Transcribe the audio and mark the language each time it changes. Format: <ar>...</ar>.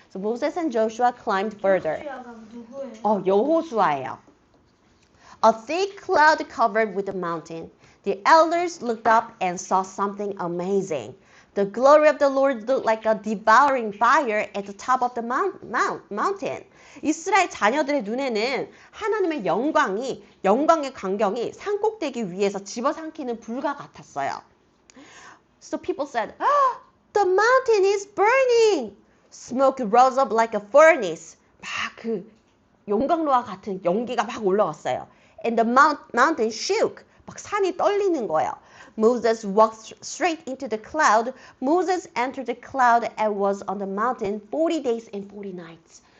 <en>So Moses and Joshua climbed further.</en> <ko>누구예요? 여호수아예요.</ko> <en>A thick cloud covered with the mountain. The elders looked up and saw something amazing. The glory of the Lord looked like a devouring fire at the top of the mountain.</en> <ko>이스라엘 자녀들의 눈에는 하나님의 영광의 광경이 산꼭대기 위에서 집어삼키는 불과 같았어요.</ko> <en>So people said, oh, the mountain is burning. Smoke rose up like a furnace.</en> <ko>막 그 용광로와 같은 연기가 막 올라왔어요.</ko> <en>And the mountain shook.</en> <ko>막 산이 떨리는 거예요.</ko> <en>Moses walked straight into the cloud. Moses entered the cloud and was on the mountain 40 days and 40 nights.</en>